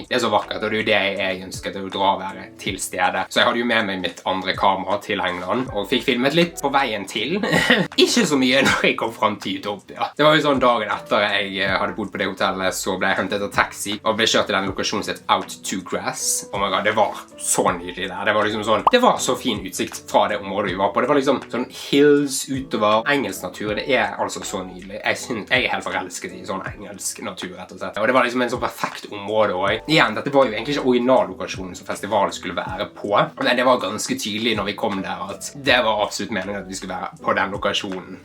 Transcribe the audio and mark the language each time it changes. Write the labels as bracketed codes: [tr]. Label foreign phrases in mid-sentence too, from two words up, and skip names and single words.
[no] Det er så vakkert, og det er jo det jeg ønsket å dra og være til stede. Så jeg hadde jo med meg mitt andre kamera til England, og fikk filmet litt på veien til. Ikke så mye når jeg kom frem til Utopia. Det var jo sånn dagen etter jeg hadde bodd på det hotellet, så ble jeg hentet av taxi, og ble kjørt til den lokasjonen som het Out to Grass. [en] Oh my god, [no] det var så nydelig der. Det var liksom sånn, det var så fin utsikt fra det området vi var på. Det var liksom sånn hills utover engelsk natur. Det er altså så nydelig. Jeg er helt forelsket i sånn engelsk natur, rett og slett. Og det var liksom en så perfekt område også. Igjen, dette var jo egentlig ikke originallokasjonen som festivalen skulle være på, men det var ganske tydelig når vi kom der at det var absolutt meningen at vi skulle være på den lokasjonen.